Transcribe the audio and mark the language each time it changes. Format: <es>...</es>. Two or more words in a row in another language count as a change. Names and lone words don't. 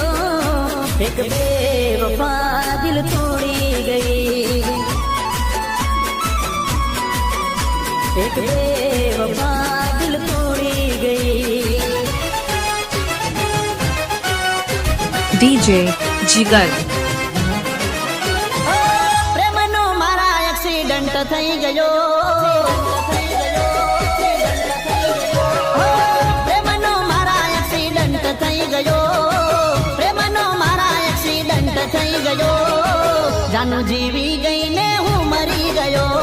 <hi>एक बेवफा दिल तोड़ी गई, एक बेवफा दिल तोड़ी गई। DJ जिगर</hi> <gu>પ્રેમનો મારા એક્સિડન્ટ થઈ ગયો, પ્રેમનો મારા એક્સિડન્ટ થઈ ગયો, પ્રેમનો મારા એક્સિડન્ટ થઈ ગયો, જાનું જીવી ગઈ ને હું મરી ગયો।</gu>